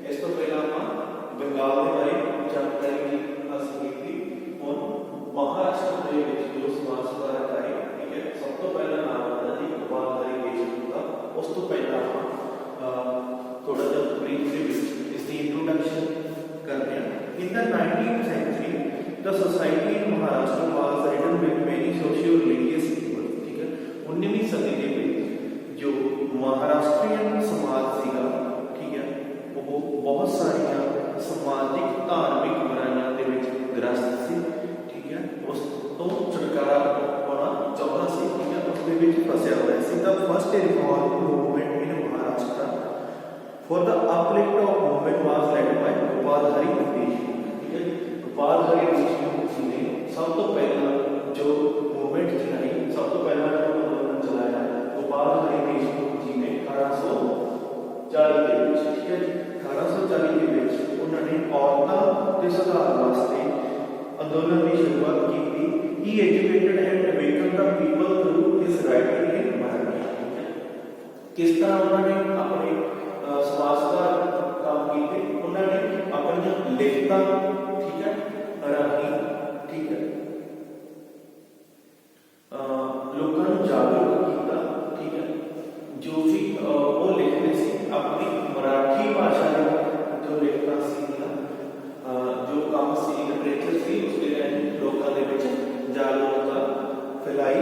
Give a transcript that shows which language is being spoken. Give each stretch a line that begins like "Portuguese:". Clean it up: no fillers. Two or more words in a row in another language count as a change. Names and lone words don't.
Punjabi: ਇਸ ਤੋਂ ਪਹਿਲਾਂ ਆਪਾਂ ਬੰਗਾਲ ਦੇ ਬਾਰੇ ਜਾਣਕਾਰੀ ਹਾਸਲ ਕੀਤੀ। ਹੁਣ ਮਹਾਰਾਸ਼ਟਰ ਦੇ ਵਿੱਚ ਜੋ ਸਮਾਜ ਸੁਧਾਰਕ ਆਏ, ਠੀਕ ਹੈ, ਸਭ ਤੋਂ ਪਹਿਲਾਂ ਨਾਮ ਆਉਂਦਾ ਜੀ ਗੋਪਾਲ ਹਰੀ ਦੇਸ਼ਮੁਖ ਦਾ। ਉਸ ਤੋਂ ਪਹਿਲਾਂ ਆਪਾਂ ਥੋੜਾ ਜਿਹਾ ਬਰੀਫ ਦੇ ਵਿੱਚ ਇਸ ਦੀ ਇੰਟਰੋਡਕਸ਼ਨ ਕਰਦੇ ਹਾਂ।
English: In the 19th century, the society in Maharashtra was ridden with many socio-religious evils,
Hindi: ठीक है।
Punjabi: 19वीं सदी ਦੇ ਵਿੱਚ ਜੋ ਮਹਾਰਾਸ਼ਟਰੀਅਨ ਸਮਾਜ ਸੀਗਾ, ਠੀਕ ਹੈ, ਉਹ ਬਹੁਤ ਸਾਰੀਆਂ ਸਮਾਜਿਕ ਧਾਰਮਿਕ ਬੁਰਾਈਆਂ ਦੇ ਵਿੱਚ ਗ੍ਰਸਤ ਸੀ, ਠੀਕ ਹੈ। ਉਸ ਤੋਂ ਛੁਟਕਾਰਾ ਪਾਉਣਾ ਚਾਹੁੰਦਾ ਸੀ, ਠੀਕ ਹੈ, ਉਸ ਦੇ ਵਿੱਚ ਫਸਿਆ ਹੋਇਆ ਸੀ।
English: The first reform movement in Maharashtra for the uplift of women was led by Gopal Hari Deshmukh,
Hindi: ठीक है। Gopal Hari Deshmukh जी ने सब तो पहला जो मूवमेंट चलाई, सब तो पहला जो आंदोलन चलाया गोपाल हरि देशमुख जी ने 1840
Punjabi: ਦੇ ਵਿੱਚ, ਠੀਕ ਹੈ ਜੀ। 1840 ਦੇ ਵਿੱਚ ਉਹਨਾਂ ਨੇ ਔਰਤਾਂ ਦੇ ਸੁਧਾਰ ਵਾਸਤੇ ਅੰਦੋਲਨ ਦੀ ਸ਼ੁਰੂਆਤ ਕੀਤੀ।
English: He educated and awakened the people through his writing in Marathi,
Hindi: ठीक है।
Punjabi: ਕਿਸ ਤਰ੍ਹਾਂ ਉਹਨਾਂ ਨੇ ਆਪਣੇ ਸਮਾਜ ਸੁਧਾਰ ਕੰਮ ਕੀਤੇ, ਉਹਨਾਂ ਨੇ ਆਪਣੀਆਂ ਲਿਖਤਾਂ, ਠੀਕ ਹੈ, ਰਾਹੀਂ, ਠੀਕ ਹੈ, ਲੋਕਾਂ ਨੂੰ ਜਾਗਰੂਕ ਕੀਤਾ, ਠੀਕ ਹੈ। ਜੋ ਵੀ ਉਹ ਲਿਖਦੇ ਸੀ ਆਪਣੀ ਮਰਾਠੀ ਭਾਸ਼ਾ ਦੇ ਜੋ ਲਿਖਤਾਂ ਸੀਗੀਆਂ, ਜੋ ਕੰਮ ਸੀ, ਲਿਟਰੇਚਰ ਸੀ, ਉਸ ਦੇ ਰਾਹੀਂ ਲੋਕਾਂ ਦੇ ਵਿੱਚ ਜਾਗਰੂਕਤਾ ਫੈਲਾਈ।